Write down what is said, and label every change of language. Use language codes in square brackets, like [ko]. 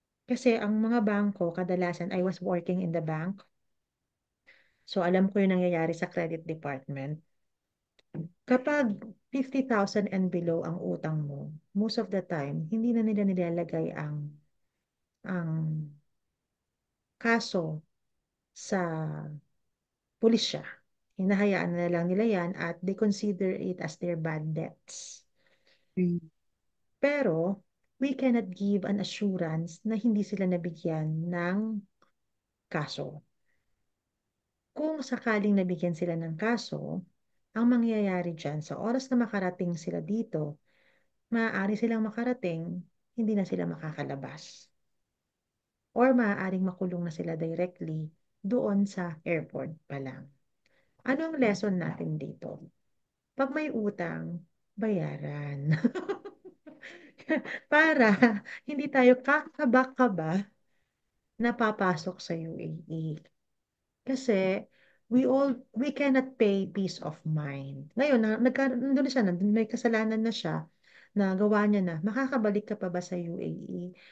[tl] Kasi ang mga bangko, kadalasan, [en] I was working in the bank. [tl] So alam ko yung nangyayari sa credit department. Kapag 50,000 [en] and below [tl] ang utang mo, [en] most of the time, [tl] hindi na nila nilalagay ang kaso sa pulisya. Hinahayaan na lang nila yan at [en] they consider it as their bad debts. Mm. [tl] Pero, [en] we cannot give an assurance [tl] na hindi sila nabigyan ng kaso. Kung sakaling nabigyan sila ng kaso, ang mangyayari dyan, sa oras na makarating sila dito, maaari silang makarating, hindi na sila makakalabas. Or maaaring makulong na sila directly doon sa airport pa lang. Ano ang lesson natin dito? Pag may utang, bayaran. Para hindi tayo kakaba-kaba na papasok sa UAE. Kasi [en] we cannot pay peace of mind. [tl] Ngayon, nandun na siya, may kasalanan na siya, na gawa niya na, makakabalik ka pa ba sa UAE?